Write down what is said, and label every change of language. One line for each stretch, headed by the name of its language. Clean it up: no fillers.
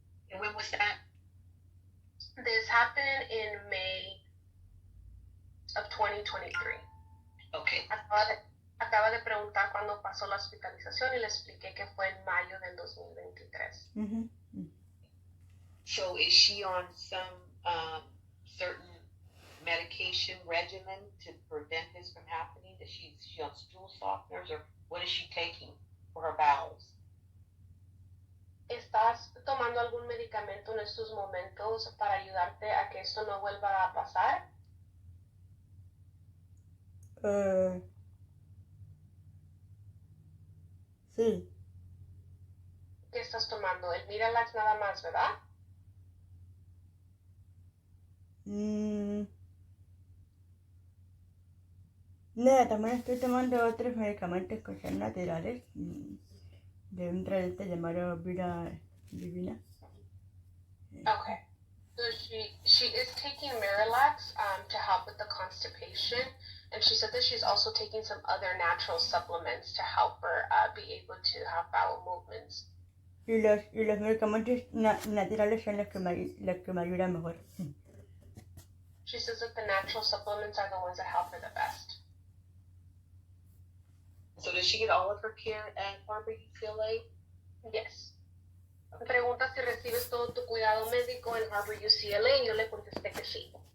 English: And when was that? This happened in May of 2023. Okay.
Spanish: Acaba de preguntar cuándo pasó la hospitalización y le expliqué que fue en mayo del 2023.
English: So is she on some certain medication regimen to prevent this from happening? Is she on stool softeners, or what is she taking for her bowels?
Spanish: ¿Estás tomando algún medicamento en estos momentos para ayudarte a que esto no vuelva a pasar? Sí. ¿Qué estás tomando? El Miralax nada más, ¿verdad? No, también estoy tomando otros medicamentos que son naturales de un tratamiento llamado Vida Divina. Okay.
English: So she is taking Miralax to help with the constipation, and she said that she's also taking some other natural supplements to help her be able to have bowel movements.
Spanish: Y los medicamentos naturales son los que me ayudan mejor.
English: She says that the natural supplements are the ones that help her the best. So does she get all of her care at Harvard UCLA? Yes.
Spanish: Pregunta si recibes todo tu cuidado médico en Harvard UCLA y yo le contesté que sí.